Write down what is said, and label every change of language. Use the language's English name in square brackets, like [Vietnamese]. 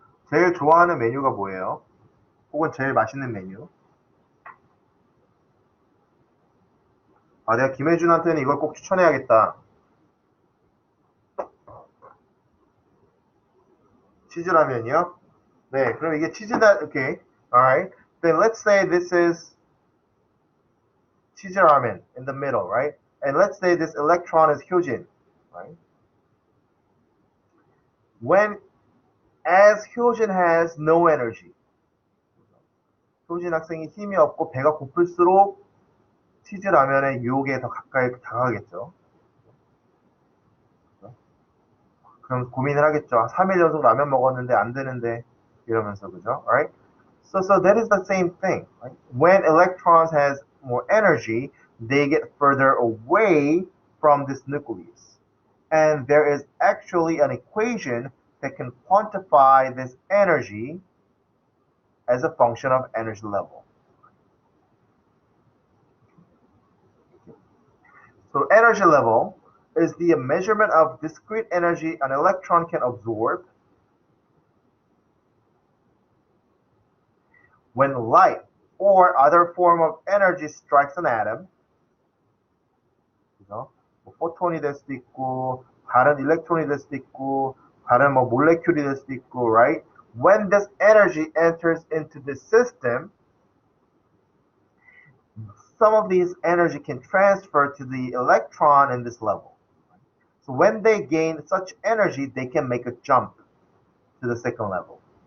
[Korean] 제일 좋아하는 메뉴가 뭐예요? 혹은 제일 맛있는 메뉴? 아, 내가 김혜준한테는 이걸 꼭 추천해야겠다. 치즈라면이요? 네, 그럼 이게 치즈다, 오케이. [English] Alright. Then let's say this is 치즈 ramen in the middle, right? And let's say this electron is Hyojin, right? When, as Hyojin has no energy, [Korean] 효진 학생이 힘이 없고 배가 고플수록 치즈 라면의 유혹에 더 가까이 다가가겠죠. 그럼 고민을 하겠죠. 3일 연속 라면 먹었는데 안 되는데 이러면서 그죠? [English] Alright? So that is the same thing. Right? When electrons has more energy, they get further away from this nucleus. And there is actually an equation that can quantify this energy as a function of energy level. So energy level is the measurement of discrete energy an electron can absorb when light or other form of energy strikes an atom. [Korean] 그죠? 뭐 포톤이 될 수도 있고 다른 일렉트론이 될 수도 있고 다른 뭐 몰레큘이 될 수도 있고, right? [English] When this energy enters into the system, some of these energy can transfer to the electron in this level. So when they gain such energy, they can make a jump to the second level.